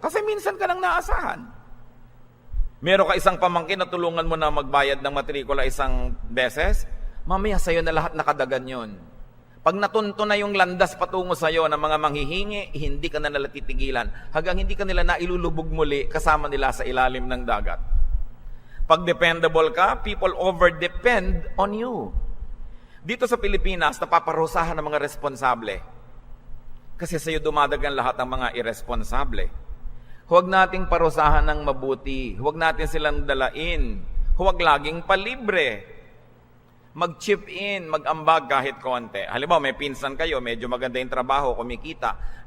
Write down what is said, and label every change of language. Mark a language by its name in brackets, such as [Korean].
[Filipino] Kasi minsan ka nang naasahan. Meron ka isang pamangkin na tulungan mo na magbayad ng matrikula isang beses, mamaya sa'yo na lahat nakadagan yun. Pag natunto na yung landas patungo sa'yo ng mga manghihingi, hindi ka na nila titigilan. Hanggang hindi ka nila nailulubog muli kasama nila sa ilalim ng dagat. Pag dependable ka, [English] people over-depend on you. [Filipino] Dito sa Pilipinas, napaparusahan ng mga responsable. Kasi sa'yo dumadagan lahat ng mga irresponsable. Huwag nating parusahan ng mabuti. Huwag natin silang dalain. Huwag laging palibre. Mag-chip in, mag-ambag kahit konti. Halimbawa, may pinsan kayo, medyo maganda yung trabaho, kumikita.